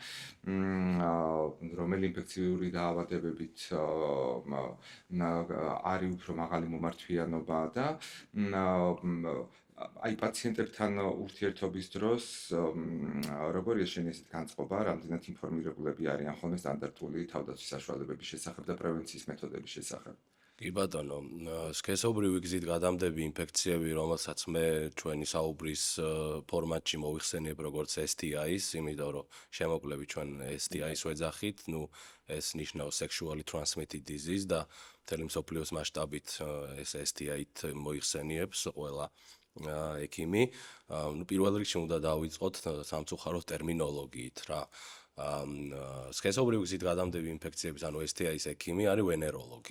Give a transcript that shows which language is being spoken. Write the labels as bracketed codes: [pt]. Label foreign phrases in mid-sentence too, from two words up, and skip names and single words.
[ka] რომელი ინფექციური დაავადებებით არის უფრო მაღალი მომართვიანობა და აი პაციენტებთან ურთიერთობის დროს როგორია შენი ესეთ განწყობა, რამდენად ინფორმირებულები არიან ხოლმე სტანდარტული თავდაცვის საშუალებების შესახებ და პრევენციის მეთოდების შესახებ? კი ბატონო, სქესობრივი გზით გადამდები ინფექციები, რომელსაც მე ჩვენი საუბრის ფორმატში მოვიხსენიებ როგორც STI-ს, იმიტომ რომ შემოკლებით ჩვენ STI-ს ვეძახით, ну ეს ნიშნავს [en] sexually transmitted disease [ka] და მთელი მსოფლიოს მასშტაბით ეს STI-ით მოიხსენიებს ყველა ექიმი. ну პირველ რიგში უნდა დავიწყოთ სამწუხაროდ ტერმინოლოგიით რა. სქესობრივი გზით გადამდები ინფექციების, ანუ STI-ის ექიმი არის ვენეროლოგი.